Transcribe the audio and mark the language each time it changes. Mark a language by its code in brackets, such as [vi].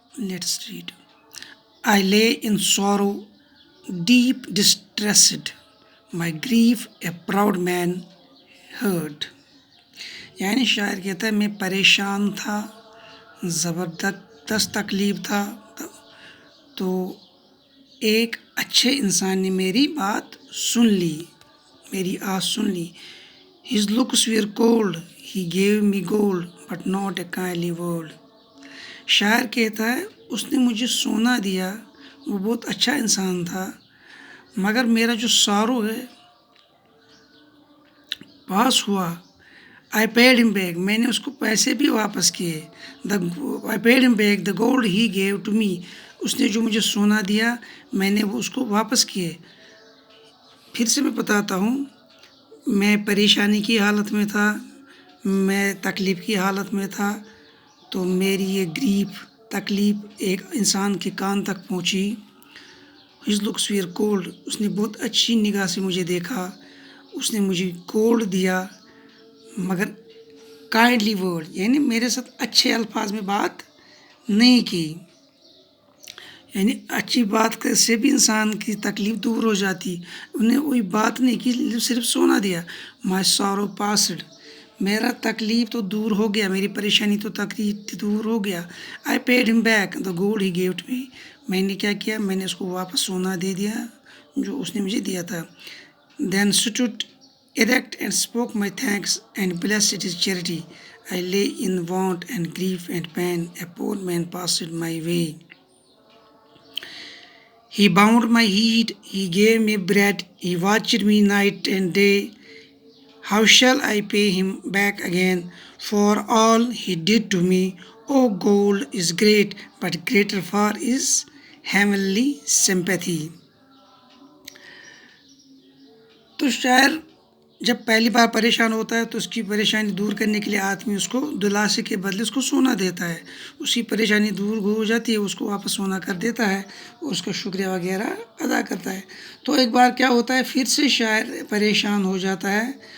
[en] Let's read. I lay in sorrow, deep distressed, my grief a proud man heard. [ur] یعنی شاعر کہتا ہے میں پریشان تھا، زبردست تکلیف تھا، تو ایک اچھے انسان نے میری بات سن لی، میری آواز سن لی. [en] His looks were cold, he gave me gold, but not a kindly word. [ur] شاعر کہتا ہے اس نے مجھے سونا دیا، وہ بہت اچھا انسان تھا، مگر میرا جو سارو ہے پاس ہوا. [en] I paid him back, [ur] میں نے اس کو پیسے بھی واپس کیے. [en] I paid him back the gold he gave to me. [ur] اس نے جو مجھے سونا دیا میں نے وہ اس کو واپس کیے. پھر سے میں بتاتا ہوں، میں پریشانی کی حالت میں تھا، میں تکلیف کی حالت میں تھا، تو میری یہ گریف تکلیف ایک انسان کے کان تک پہنچی. [en] His looks were cold. [ur] اس نے بہت اچھی نگاہ سے مجھے دیکھا، اس نے مجھے گولڈ دیا، مگر کائنڈلی ورڈ یعنی میرے ساتھ اچھے الفاظ میں بات نہیں کی. یعنی اچھی بات سے بھی انسان کی تکلیف دور ہو جاتی. انہیں کوئی بات نہیں کی، صرف سونا دیا. [en] My sorrow passed. [ur] میرا تکلیف تو دور ہو گیا، میری پریشانی تو تکلیف دور ہو گیا. [en] I paid him back the gold he gave to me. [ur] میں نے کیا کیا، میں نے اس کو واپس سونا دے دیا جو اس نے مجھے دیا تھا. [en] Then stood erect and spoke my thanks and blessed his charity. I lay in want and grief and pain. A poor man passed my way. He bound my heat, he gave me bread, he watched me night and day. How shall I pay him back again for all he did to me? Oh, gold is great, but greater far is heavenly sympathy. [ur] تو شاعر جب پہلی بار پریشان ہوتا ہے تو اس کی پریشانی دور کرنے کے لیے آدمی اس کو دلاسے کے بدلے اس کو سونا دیتا ہے. اس کی پریشانی دور ہو جاتی ہے، اس کو واپس سونا کر دیتا ہے اور اس کا شکریہ وغیرہ ادا کرتا ہے. تو ایک بار کیا ہوتا ہے، پھر سے شاعر پریشان ہو جاتا ہے.